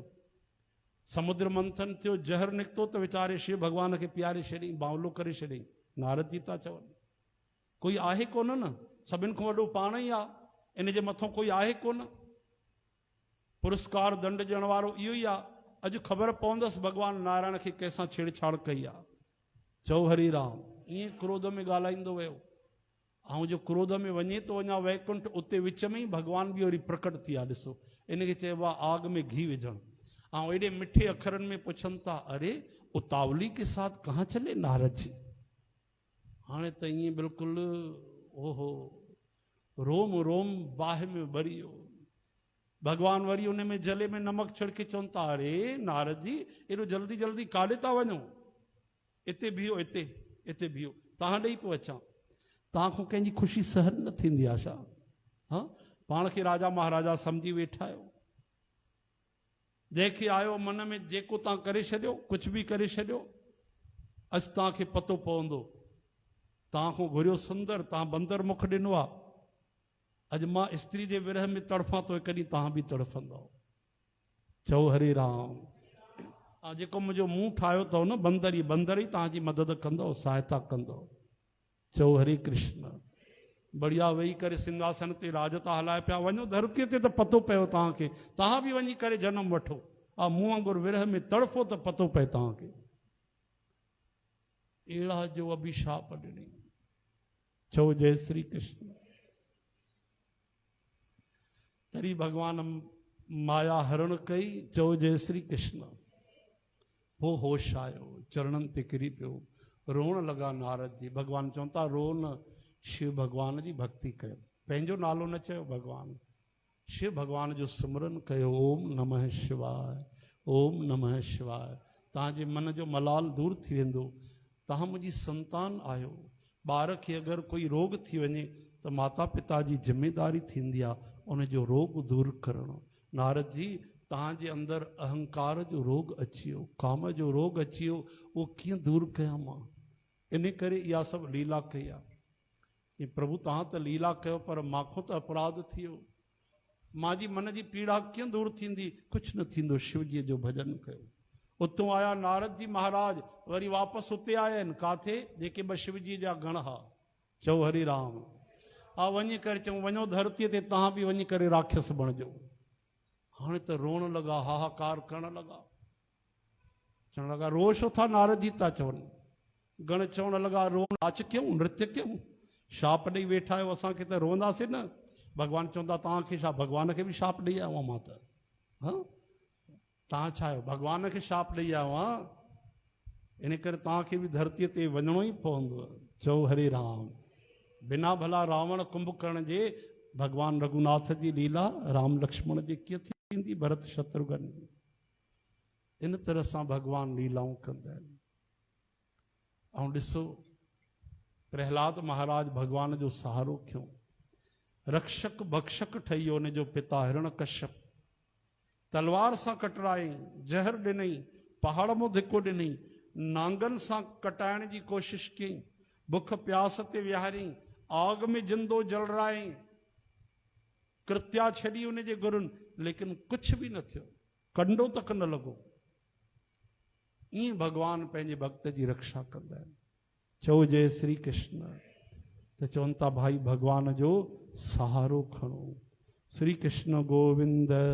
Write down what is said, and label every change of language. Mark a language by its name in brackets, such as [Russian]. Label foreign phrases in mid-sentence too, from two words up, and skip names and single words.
[Sindhi] समुद्र मंथन थियो, जहर निकितो त वीचारे शिव भगवान खे पीआरे छॾियईं, बावलो करे छॾियईं। नारद जी था चवनि, कोई आहे कोन न, सभिनि खां वॾो पाण ई आहे, इन जे मथां कोई आहे कोन। पुरस्कार दंड ॾियण वारो इहो ई आहे। अॼु ख़बर पवंदसि भगवान नारायण खे कंहिंसां छेड़छाड़ कई आहे। चओ हरि राम। ईअं क्रोध में ॻाल्हाईंदो वियो, ऐं जो क्रोध में वञे थो अञा वैकुंठ, उते विच में ई भगवान बि वरी प्रकट थी आहे। ॾिसो, इनखे चइबो आहे आग में घी विझणु। ऐं एॾे मिठे अखरनि में पुछनि था, [Hindi] अरे उतावली के साथ कहाँ चले नारद जी। [Sindhi] हाणे त ईअं बिल्कुलु ओहो, रोम रोम बाहि में भरी वियो। भगवान वरी उन में [Hindi] जले में नमक छिड़के [Sindhi] चवनि था, अरे नारद जी एॾो जल्दी जल्दी काॾे था वञो, हिते बीहो, हिते बीहो, तव्हां ॾेई पियो अचां। तव्हां खां कंहिंजी ख़ुशी सहन न थींदी आहे छा? हा, पाण खे राजा महाराजा सम्झी वेठा आहियो। जंहिंखे आयो मन में जेको तव्हां करे छॾियो, कुझु बि करे छॾियो, अॼु तव्हांखे पतो पवंदो। तव्हां खां घुरियो सुंदर, तव्हां बंदर मुख ॾिनो आहे। अॼु मां स्त्री जे विरह में तड़फां थो, कॾहिं तव्हां बि तड़फंदो। चओ हरे राम। जेको मुंहिंजो मुंहुं ठाहियो अथव न, बंदर ई तव्हांजी मदद कंदो, सहायता कंदो। चओ हरे कृष्ण। बढ़िया वेही करे सिंहासन ते राज था हलाए पिया। वञो धरतीअ ते त पतो पियो तव्हांखे, तव्हां बि वञी करे जनम वठो। मूं वांगुरु विरह में तड़फो त पतो पए तव्हांखे। अहिड़ा जो अभिशाप ॾिनई। चओ जय श्री कृष्ण। तरी भगवान माया हरण कई। चओ जय श्री कृष्ण। पोइ होश आयो, चरणनि ते किरी पियो, रोअण लॻा नारद जी। भगवान चवनि था, रो न, शिव भगवान जी भक्ति कयो। पंहिंजो नालो न चयो भगवान, शिव भगवान जो सिमरन कयो। [Sanskrit] ओम नमः शिवाय, ओम नमः शिवाय। [Sindhi] तव्हांजे मन जो मलाल दूर थी वेंदो। तव्हां मुंहिंजी संतान आहियो। ॿार खे अगरि कोई रोग थी वञे त माता पिता जी ज़िमेदारी थींदी आहे उनजो रोग दूर करणो। नारद जी, तव्हांजे अंदरि अहंकार जो रोग अची वियो, काम जो रोग अची वियो, उहो कीअं दूर कयां मां? इन करे इहा सभु लीला कई आहे। कि प्रभु तव्हां त लीला कयो, पर माखो त अपराध थी वियो। मुंहिंजी मन जी पीड़ा कीअं दूर थींदी? कुझु न थींदो, शिवजीअ जो भॼन कयो। उतां आया नारद जी महाराज, वरी वापसि उते आया आहिनि, काथे? जेके ॿ शिवजीअ जा गण हा। चओ हरि राम। वञी करे चऊं, वञो धरतीअ ते तव्हां बि वञी करे राक्षस बणिजो। हाणे त रोअण लॻा, हाहाकार करण लॻा, चवण लॻा, रो छो था? नारद जी था चवनि। गण चवण लॻा, रो नाच कयूं, नृत्य कयूं, शाप ॾेई वेठा आहियो, असांखे त रोअंदासीं न। भगवान चवंदा, तव्हांखे छा? भगवान खे बि शाप ॾेई आयो मां त। हा, तव्हां छा आहियो? भगवान खे शाप ॾेई आयो आहियां। इन करे तव्हांखे बि धरतीअ ते वञिणो ई पवंदो। चओ हरे राम। बिना भला रावण कुंभकर्ण जे भगवान रघुनाथ जी लीला राम लक्ष्मण जी कीअं थींदी? भरत शत्रुघ्न जी। इन तरह सां भगवान लीलाऊं कंदा आहिनि। ऐं ॾिसो, प्रहलाद महाराज भगवान जो सहारो खयो, रक्षक भक्षक ठही वियो। उनजो पिता हिरण्यकश्यप तलवार सां कटराई, जहर ॾिनई, पहाड़ मां धिको ॾिनई, नांगनि सां कटाइण जी कोशिशि कयईं, बुख प्यास ते विहारियईं, आग में जिंदो जलराई, कृत्या छॾी उन जे गुरुनि, लेकिन कुझु बि न थियो, कंडो तक न लॻो। ईअं भगवान पंहिंजे भक्त जी रक्षा कंदा आहिनि। चओ जय श्री कृष्ण। त चवनि था भाई भगवान जो सहारो खणो। श्री कृष्ण गोविंद।